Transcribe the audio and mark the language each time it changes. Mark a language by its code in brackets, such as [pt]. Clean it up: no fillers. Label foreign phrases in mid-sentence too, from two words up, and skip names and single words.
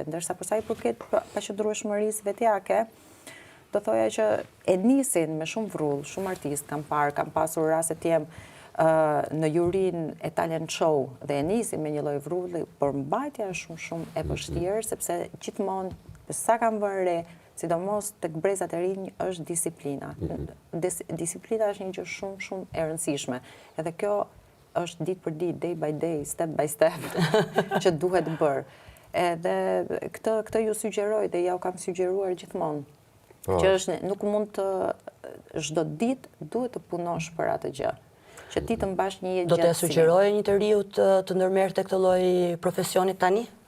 [sq] Ndërsa për sa i përket paqëndrueshmërisë vetjake, do thoja që e nisin me shumë vrull, shumë artist kam pasur raste të jem në jurin e [en] talent show [sq] dhe e nisin me një lloj vrulli, por mbajtja është shumë e vështirë, sepse gjithmonë sa kam vënë re, sidomos tek brezat e rinj, është disiplina. Disiplina është një gjë shumë e rëndësishme. Edhe kjo është ditë për ditë, [en] day by day, step by step, [sq] që duhet bërë. Edhe këtë ju sugjeroj dhe ja u kam sugjeruar gjithmonë. Që është, nuk mund të, çdo ditë duhet të punosh për atë gjë. Që ti të mbash një jetë gjatësi. Do të sugjeroje një të riu të ndërmerrte këtë lloj profesionit tani?